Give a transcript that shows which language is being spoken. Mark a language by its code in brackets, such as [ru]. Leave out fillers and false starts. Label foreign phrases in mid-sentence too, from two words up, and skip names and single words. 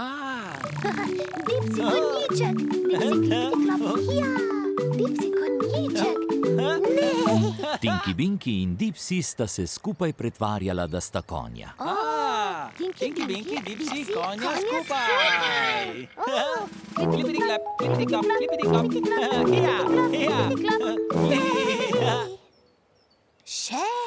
[sl] Dipsy konjiček! Dipsy klipidi klap, ja! Dipsy konjiček! Ne! Tinky Binky in Dipsy sta se skupaj pretvarjala, da sta konja. Tinky Binky, Dipsy, konja skupaj! Klipidi klap, klipidi klap, klipidi klap. Še!